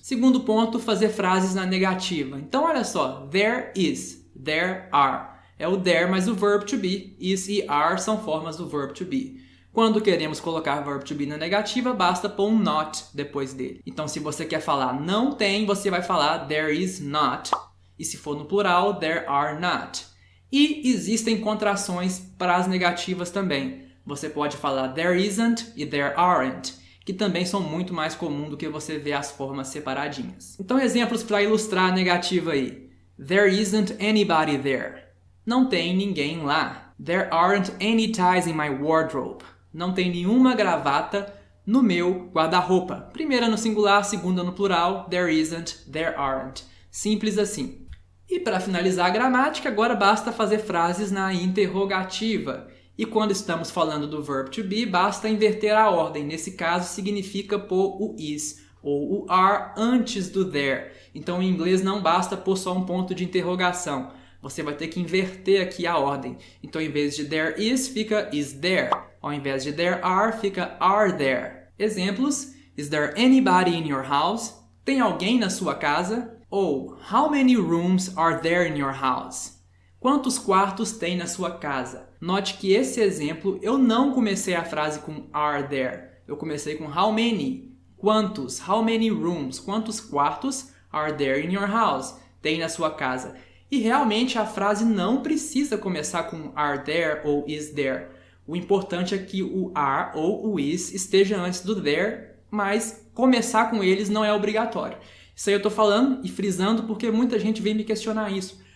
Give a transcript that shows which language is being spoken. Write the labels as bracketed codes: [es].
[pt] Segundo ponto, fazer frases na negativa. Então olha só, there is. There are. É o there mais o verb to be. Is e are são formas do verb to be. Quando queremos colocar verb to be na negativa, basta pôr um not depois dele. Então, se você quer falar não tem, você vai falar there is not. E se for no plural, there are not. E existem contrações para as negativas também. Você pode falar there isn't e there aren't, que também são muito mais comuns do que você ver as formas separadinhas. Então, exemplos para ilustrar a negativa aí. [en] There isn't anybody there. [pt] Não tem ninguém lá. [en] There aren't any ties in my wardrobe. [pt] Não tem nenhuma gravata no meu guarda-roupa. Primeira no singular, segunda no plural. There isn't, there aren't. Simples assim. E para finalizar a gramática, agora basta fazer frases na interrogativa. E quando estamos falando do verb to be, basta inverter a ordem. Nesse caso, significa pôr o is ou o are antes do there. Então, em inglês não basta pôr só um ponto de interrogação. Você vai ter que inverter aqui a ordem. Então, em vez de there is, fica is there. Ao invés de [en] there are there. Exemplos: Is there anybody in your house? [pt] Tem alguém na sua casa? Ou [en] How many rooms are there in your house? [pt] Quantos quartos tem na sua casa? Note que esse exemplo eu não comecei a frase com are there. Eu comecei com how many. Quantos? [en] How many rooms? [pt] Quantos quartos [en] are there in your house? [pt] Tem na sua casa. E realmente a frase não precisa começar com are there ou is there. O importante é que o are ou o is esteja antes do there, mas começar com eles não é obrigatório. Isso aí eu estou falando e frisando porque muita gente vem me questionar isso.